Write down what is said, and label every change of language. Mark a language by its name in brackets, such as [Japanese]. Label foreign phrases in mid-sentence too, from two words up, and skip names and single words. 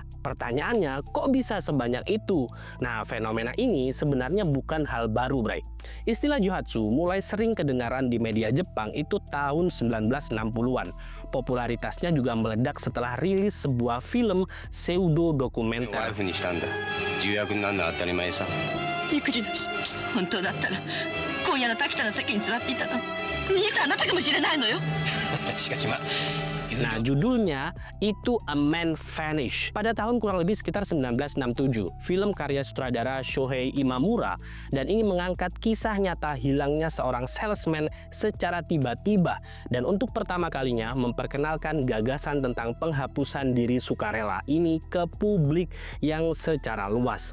[Indonesian] Pertanyaannya, kok bisa sebanyak itu? Nah, fenomena ini sebenarnya bukan hal baru, Bray. Istilah Juhatsu mulai sering kedengaran di media Jepang itu tahun 1960-an. Popularitasnya juga meledak setelah rilis sebuah film pseudo dokumenter. [Japanese] 育児なし。本当だったら今夜の滝田の席に座っていたの見えたあなたかもしれないのよ。しかしまあ [Indonesian] Nah, judulnya itu A Man Vanished. Pada tahun kurang lebih sekitar 1967, film karya sutradara Shohei Imamura, dan ini mengangkat kisah nyata hilangnya seorang salesman secara tiba-tiba dan untuk pertama kalinya memperkenalkan gagasan tentang penghapusan diri sukarela ini ke publik yang secara luas.